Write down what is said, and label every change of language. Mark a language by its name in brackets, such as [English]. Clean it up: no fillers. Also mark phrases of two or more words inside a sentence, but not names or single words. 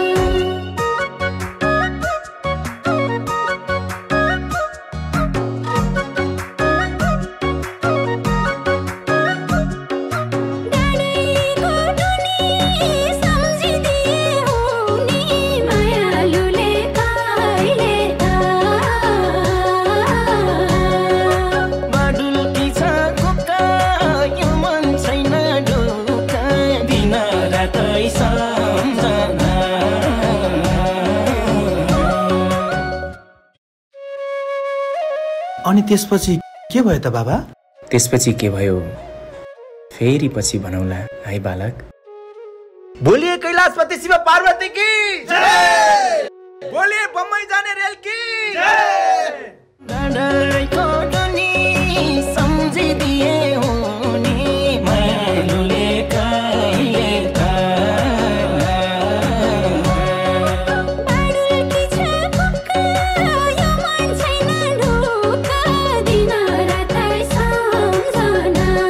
[Nepali] डाँडीको टुनी सम्झिदिए हुनी मायालुले कहिले त बाडुल्की छ कुका यो मन छैन ढोका दिन रातै सम्झना अनि त्यसपछि के भयो त बाबा? त्यसपछि के भयो फेरि पछि भनौला है बालक। [Hindi] बोलिए कैलाशपति शिव पार्वती की जय, बोलिए बम्बई जाने रेल की जय। [Nepali] डाँडाको टुनी सम्झिदिए हुनी मायालुले कहिले त बाडुल्की छ कुका यो मन छैन ढोका दिन रातै सम्झना